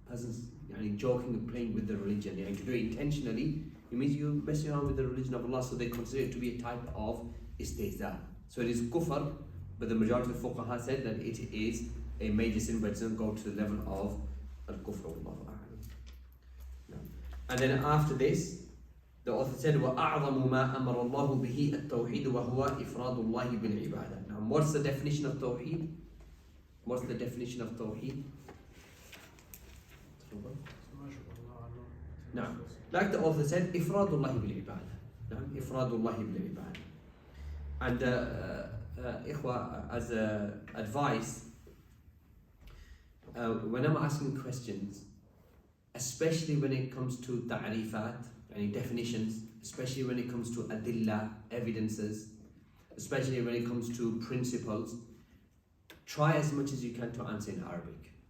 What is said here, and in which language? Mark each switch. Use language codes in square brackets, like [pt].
[en] hasn't joking and playing with the religion. And to do it intentionally, it means you're messing around with the religion of Allah, so they consider it to be a type of istihza. So it is kufr, but the majority of the fuqaha said that it is a major sin, but it doesn't go to the level of al-kufr. And then after this, the author said, [ar] وَأَعْظَمُ مَا أَمَرَ اللَّهُ بِهِ التَّوْحِيدُ وَهُوَ إِفْرَادُ اللَّهِ بِالْعِبَادَةِ. [en] Now, what's the definition of tawheed? What's the definition of tawheed? Now, like the author said, [ar] إِفْرَادُ اللَّهِ بِالْعِبَادَةِ. إِفْرَادُ اللَّهِ بِالْعِبَادَةِ. [en] And ikhwa, as advice, when I'm asking questions, especially when it comes to ta'rifat, any definitions, especially when it comes to adilla, evidences, especially when it comes to principles, try as much as you can to answer in Arabic.